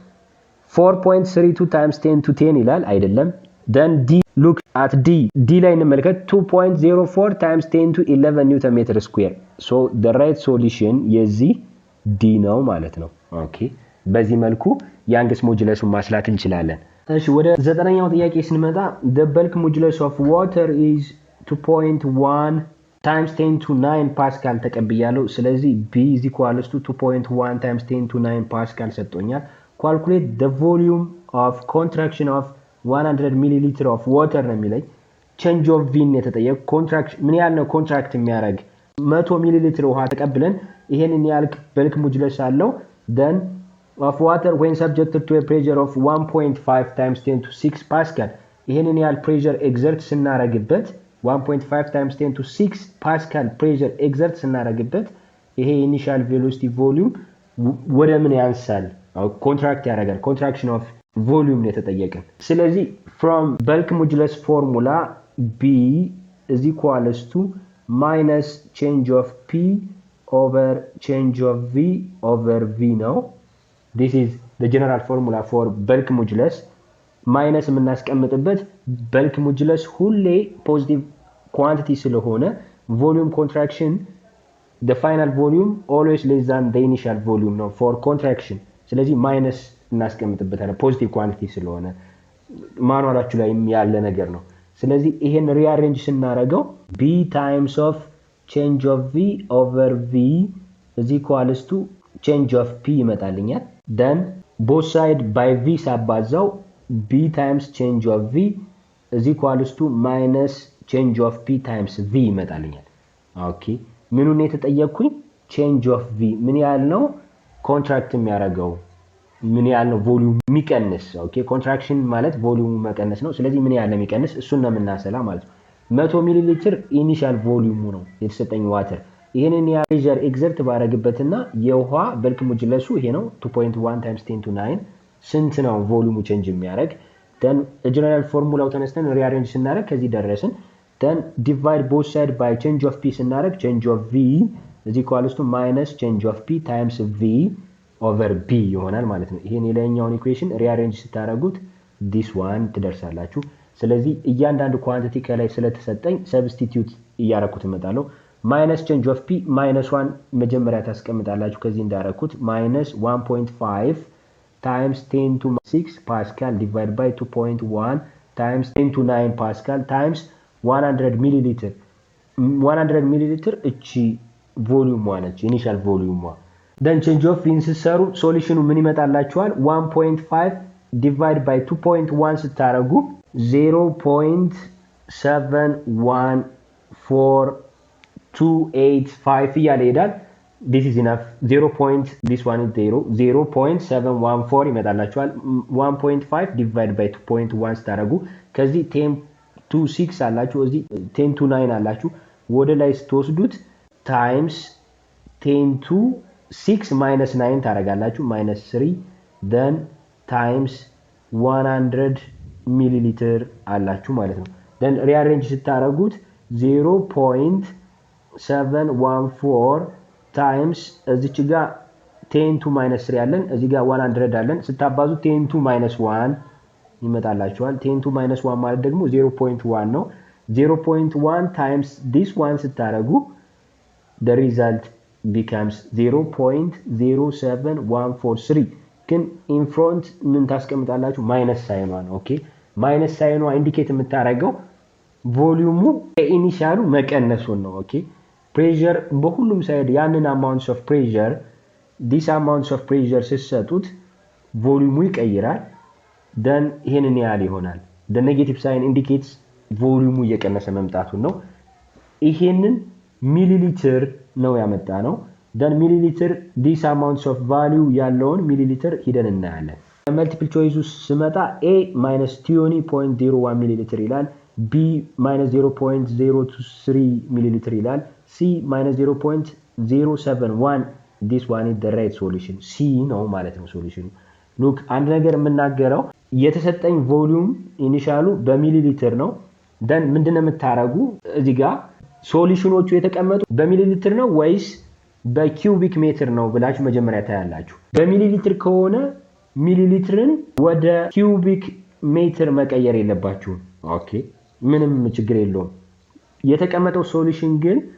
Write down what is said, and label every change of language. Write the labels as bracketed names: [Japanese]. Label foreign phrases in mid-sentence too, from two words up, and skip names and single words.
[English] 4.32 times 10 to 10 [Amharic] ይላል አይደለም [English] then d look at d [Amharic] ላይ እንመልከት [English] 2.04 times 10 to 11 newton meter square so the right solution [Amharic] የዚህ d ነው ማለት ነው ኦኬ በዚህ መልኩ [English] youngest modulus [Amharic] ማስላት እንችላለን እሺ ወደ ዘጠነኛው ጥያቄ ስንመጣ [English] the bulk modulus of water is 2.1 times 10 to 9 Pascal [Amharic] ተቀብያለሁ ስለዚህ [English] b is equal to 2.1 times 10 to 9 Pascal ሰጥቶኛል calculate the volume of contraction of 100 milliliter of water [Amharic] ነው የሚለኝ [English] change of v የተጠየቀ contraction ምን [Amharic] ያህል ነው ኮንትራክት የሚያደርግ 100 ሚሊሊትር ውሃ ተቀብለን ይሄንን ያህል [English] bulk modulus አለው then of water when subjected to a pressure of 1.5 times 10 to 6 Pascal [Amharic] ይሄንን ያህል [English] pressure exert ስናረግበት 1.5 times 10 to 6 Pascal pressure exert [Amharic] ስናረግበት ይሄ [English] initial velocity volume [Amharic] ወደ ምን [English] ያንሳል contract ያደርጋል contraction of volume [Amharic] የተጠየቀን ስለዚህ [English] from bulk modulus formula b is equals to minus change of p over change of v over v now this is the general formula for bulk modulus minus የምናስቀምጥበት bulk modulus ሁሌ positive quantity ስለሆነ volume contraction the final volume always less than the initial volume no for contraction ስለዚህ minus እናስቀምጥበታለን positive quantity ስለሆነ [Amharic] ማኑዋላችሁ ላይ ያለ ነገር ነው ስለዚህ ይሄን ሪአሬንጅ ስናረጋው [English] b times of change of v over v is equals to change of p ይመጣልኛል then both side by v ሳባዛው b times change of v is equals to minus change of p times v [Amharic] ይመጣልኛል ኦኬ ምኑን የተጠየቅኩኝ [English] change of v ምን [Amharic] ያህል ነው ኮንትራክት የሚያደርገው ምን ያህል ነው ቮሊዩም የሚቀንስ ኦኬ ኮንትራክሽን ማለት ቮሊዩም መቀነስ ነው ስለዚህ ምን ያህል ነው የሚቀንስ እሱን ነው የምናሰላ ማለት ነው 100 ሚሊ ሊትር ኢኒሻል ቮሊዩሙ ነው የተሰጠኝ ዋተር። ይሄንን ያ [English] pressure exert [Amharic] ባረግበትና የውሃ በልክ ሞጁለሱ ይሄ ነው [English] 2.1 times 10 to 9 [Amharic] ስንት ነው ቮሊዩሙ ቼንጅ የሚያደርግ then [English] general formula [Amharic] ተነስተን ሪአሬንጅ ስናደርግ ከዚህ ደረስን [English] then divide both side by change of p ስናደርግ change of v is equals to minus change of p times v over b [Amharic] ይሆናል ማለት ነው። ይሄን የላይኛውን ኢኩዌሽን ሪአሬንጅ ስታደርጉት [English] this one [Amharic] ትደርሳላችሁ። ስለዚህ እያንዳንዱ ኳንቲቲ ከላይ ስለተሰጠኝ ሰብስቲቲዩት እያረኩት እመጣለሁ። [English] minus change of p minus 1 [Amharic] መጀመሪያ ታስቀምጣላችሁ ከዚህ እንዳረኩት [English] minus 1.5 times 10 to 6 Pascal divided by 2.1 times 10 to 9 Pascal times 100 milliliter 100 milliliter [Amharic] እቺ ቮሊዩም ነች ኢኒሻል ቮሊዩም [English] then change of v [Amharic] ሲሰሩ ሶሉሽኑ ምን ይመጣላችኋል [English] 1.5 divided by 2.1 ስታረጉ 0.71428 [Amharic] እያለ ይሄዳል። [English] this is enough 0. this one is 0.714 ይመጣላችኋል 1.5 divided by 2.1 [Amharic] ስታረጉ ከዚህ [English] 10 to 6 [Amharic] አላችሁ እዚህ [English] 10 to 9 [Amharic] አላችሁ ወደ ላይ ስትወስዱት [English] times 10 to 6 minus 9 ታረጋላችሁ minus 3 then times 100 milliliter [Amharic] አላችሁ ማለት ነው [English] then rearrange ስታረጉት 0.714 times [Amharic] እዚች ጋር [English] 10 to minus 3 [Amharic] አለን እዚህ ጋር [English] 100 [Amharic] አለን ስታባዙ [English] 10 to minus 1 ይመጣላችኋል 10 to minus 1 [Amharic] ማለት ደግሞ [English] 0.1 ነው 0.1 times this one ስታረጉ the result becomes [Amharic] 0.07143 ግን [English] in front [Amharic] ምን ታስቀምጣላችሁ ማይነስ ሳይኗ ነው ኦኬ ማይነስ ሳይኗ ኢንዲኬት የምታረገው ቮሊዩሙ ኢኒሻሉ መቀነሱን ነው ኦኬ pressure በሁሉም ሳይድ ያንን [English] amounts of pressure this amounts of pressure [Amharic] ሲሰጡት ቮሊዩሙ [English] ይቀይራል then [Amharic] ይሄንን ያህል ይሆናል [English] the negative sign indicates [Amharic] ቮሊዩሙ እየቀነሰ መምጣቱን ነው ይሄንን ሚሊሊትር ነው ያመጣ ነው [English] then milliliter this amounts of value [Amharic] ያለውን ሚሊሊትር ሂደን እናያለን [English] multiple choice ስመጣ a minus 20.01 milliliter ይላል b minus 0.023 milliliter ይላል c minus [Amharic] 0.071 [English] this one is the right solution [Amharic] c ነው ማለት ነው ሶሉሽኑ look አንድ ነገር የምናገረው የተሰጠኝ ቮሊዩም ኢኒሻሉ በሚሊሊትር ነው then ምንድነው የምታረጉ እዚህ ጋር ሶሉሽኖቹ የተቀመጡ በሚሊሊትር ነው ወይስ በኪዩቢክ ሜትር ነው ብላችሁ መጀመሪያ ታያላችሁ በሚሊሊትር ከሆነ ሚሊሊትርን ወደ ኪዩቢክ ሜትር መቀየር የለባችሁ ኦኬ ምንም ችግር የለውም የተቀመጠው ሶሉሽን ግን